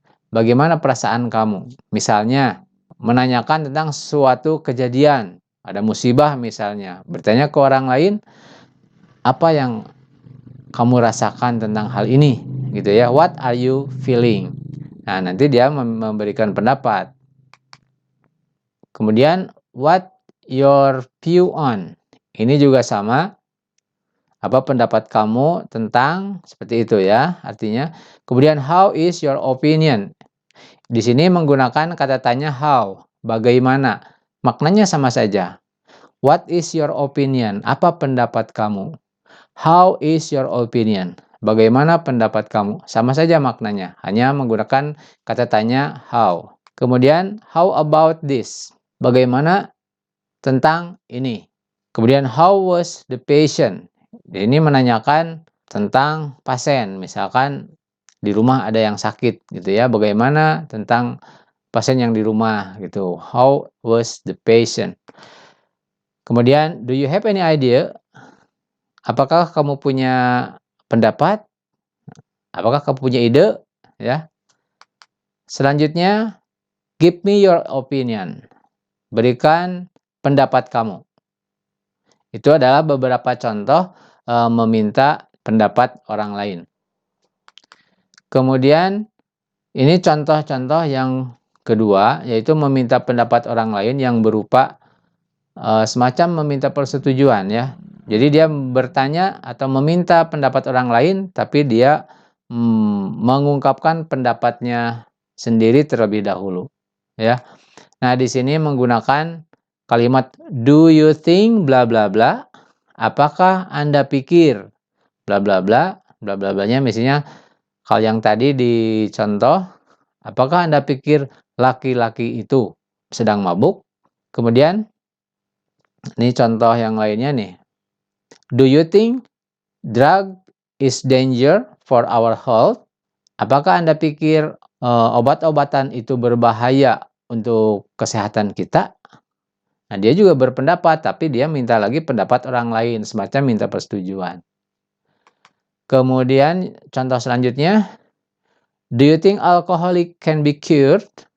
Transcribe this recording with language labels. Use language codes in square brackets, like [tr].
[id] Bagaimana perasaan kamu? Misalnya, menanyakan tentang suatu kejadian, ada musibah misalnya, bertanya ke orang lain, apa yang kamu rasakan tentang hal ini, gitu ya. [en] What are you feeling? [id] Nah, nanti dia memberikan pendapat. Kemudian, [en] what your view on? [id] Ini juga sama, apa pendapat kamu tentang, seperti itu ya, artinya. Kemudian, [en] how is your opinion? [id] Di sini menggunakan kata tanya how, bagaimana. Maknanya sama saja. [en] What is your opinion? [id] Apa pendapat kamu? [en] How is your opinion? [id] Bagaimana pendapat kamu? Sama saja maknanya, hanya menggunakan kata tanya how. Kemudian, [en] how about this? [id] Bagaimana tentang ini? Kemudian, [en] how was the patient? [id] Ini menanyakan tentang pasien, misalkan di rumah ada yang sakit gitu ya, bagaimana tentang pasien yang di rumah gitu. [en] How was the patient? [id] Kemudian, [en] do you have any idea? [id] Apakah kamu punya pendapat? Apakah kamu punya ide? Ya. Selanjutnya, [en] give me your opinion. [id] Berikan pendapat kamu. Itu adalah beberapa contoh meminta pendapat orang lain. Kemudian, ini contoh-contoh yang kedua, yaitu meminta pendapat orang lain yang berupa semacam meminta persetujuan ya. Jadi dia bertanya atau meminta pendapat orang lain, tapi dia mengungkapkan pendapatnya sendiri terlebih dahulu, ya. Nah, di sini menggunakan kalimat [en] do you think bla bla bla. [id] Apakah Anda pikir bla bla bla? Bla bla blanya misalnya kalau yang tadi di contoh, apakah Anda pikir laki-laki itu sedang mabuk? Kemudian ini contoh yang lainnya nih. [en] Do you think drug is danger for our health? [id] Apakah Anda pikir obat-obatan itu berbahaya untuk kesehatan kita? Nah, dia juga berpendapat, tapi dia minta lagi pendapat orang lain, semacam minta persetujuan. Kemudian contoh selanjutnya, [en] do you think alcoholic can be cured?